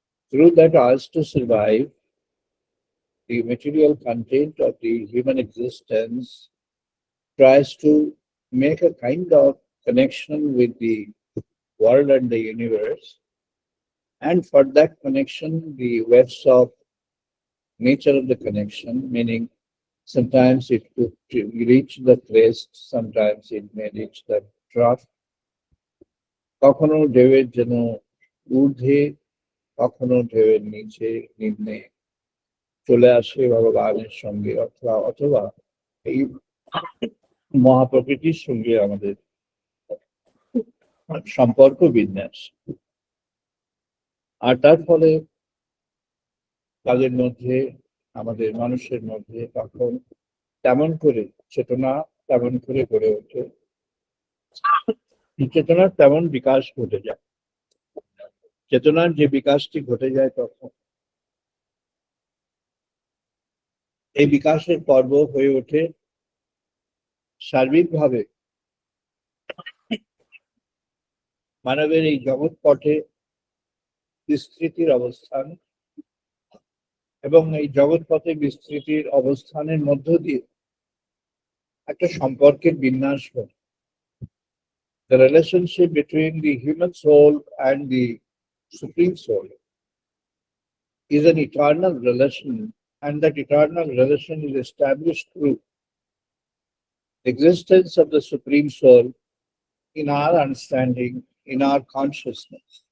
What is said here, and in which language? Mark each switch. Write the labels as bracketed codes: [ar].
[en] Through that urge to survive, the material content of the human existence tries to make a kind of connection with the world and the universe. And for that connection, the webs of nature of the connection, meaning sometimes it could reach the crest, sometimes it may reach the trough. [bn] কখনো ঢেউয়ের যেন ঊর্ধ্বে, কখনো ঢেউয়ের নিচে নিম্নে চলে আসে ভগবানের সঙ্গে, অথবা এই মহাপ্রকৃতির সঙ্গে আমাদের সম্পর্ক বিন্যাস। আর তার ফলে তাদের মধ্যে, আমাদের মানুষের মধ্যে তখন তেমন করে চেতনা তেমন করে গড়ে ওঠে, চেতনার তেমন বিকাশ ঘটে যায়। চেতনার যে বিকাশটি ঘটে যায় তখন এই বিকাশের পর্ব হয়ে ওঠে সার্বিকভাবে মানবের এই জগৎ পথে বিস্তৃতির অবস্থান এবং এই জগৎ পথে বিস্তৃতির অবস্থানের মধ্য দিয়ে একটা সম্পর্কের বিন্যাস ঘটে। [en] The relationship between the human soul and the supreme soul is an eternal relation, and that eternal relation is established through the existence of the supreme soul in our understanding, in our consciousness.